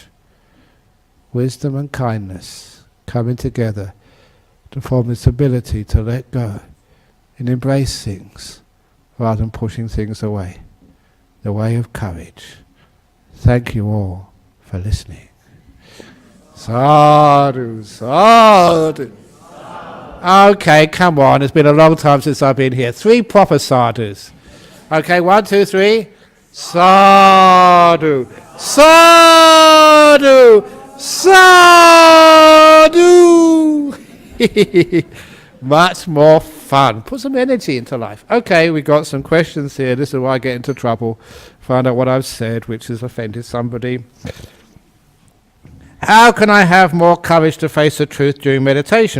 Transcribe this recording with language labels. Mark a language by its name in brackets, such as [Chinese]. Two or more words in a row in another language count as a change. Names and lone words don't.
[English] Wisdom and kindness coming together to form this ability to let go and embrace things rather than pushing things away. The way of courage. Thank you all for listening. [Pali] Sadhu, sadhu. [English] Okay, come on. It's been a long time since I've been here. 3 proper sadhus. Okay, 1, 2, 3. [Pali] Sadhu, sadhu, sadhu. [English] Much more fun. Put some energy into life. Okay, we got some questions here. This is why I get into trouble. Find out what I've said, which has offended somebody. How can I have more courage to face the truth during meditation?